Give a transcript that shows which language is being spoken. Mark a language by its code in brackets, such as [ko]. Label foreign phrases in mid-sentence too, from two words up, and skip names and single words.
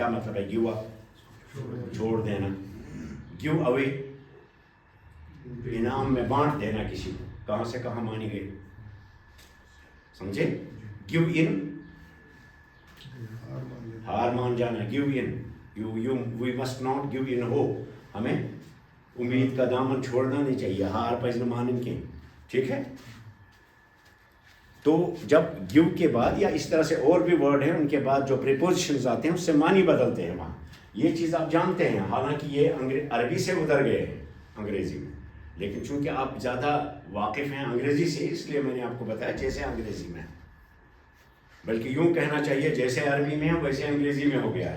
[ur] کیا مطلب ہے [en] give up? [ur] چھوڑ دینا. [en] give away [ur] انعام میں بانٹ دینا کسی کو. کہاں سے کہاں مانی گئی سمجھے؟ [en] give in [ur] ہار مان جانا. [en] give in we must not give in [ur] ہو, ہمیں امید کا دامن چھوڑنا نہیں چاہیے. ہار پزن مانن کے, ٹھیک ہے. تو جب گیو کے بعد یا اس طرح سے اور بھی ورڈ ہیں ان کے بعد جو پریپوزیشنز آتے ہیں اس سے معنی بدلتے ہیں وہاں. یہ چیز آپ جانتے ہیں, حالانکہ یہ عربی سے ادھر گئے ہیں انگریزی میں, لیکن چونکہ آپ زیادہ واقف ہیں انگریزی سے اس لیے میں نے آپ کو بتایا جیسے انگریزی میں, بلکہ یوں کہنا چاہیے جیسے عربی میں ہے ویسے انگریزی میں ہو گیا ہے.